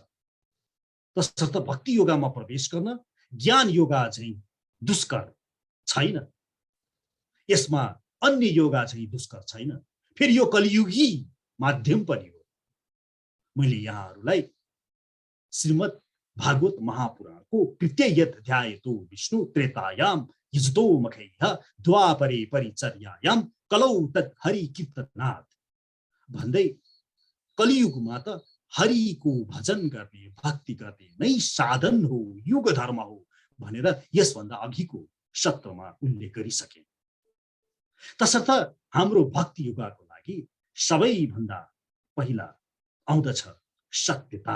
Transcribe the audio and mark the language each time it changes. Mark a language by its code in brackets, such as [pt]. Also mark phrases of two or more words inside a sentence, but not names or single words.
[ne] तसर्थ भक्ति योगामा प्रवेश गर्न ज्ञान योगा चाहिँ दुष्कर छैन, यसमा अन्य योगा चाहिँ दुष्कर छैन। फेरि यो कलियुगी माध्यम पनि हो। मैले यहाँहरूलाई श्रीमद् भागवत महापुराणको [sa] प्रत्ययत ध्यायतो विष्णु त्रेतायाम यजदो मखैह द्वापरे परिचर्यायाम कलौ तत् हरि कीर्तनाथ [ne] भन्दै कलियुगमा त हरिको भजन गर्ने भक्ति गर्ने नै साधन हो, युग धर्म हो भनेर यसभन्दा अघिको सत्रमा उल्लेख गरिसके। तसर्थ हाम्रो भक्ति युगको लागि सबैभन्दा पहिला आउँदछ सत्यता।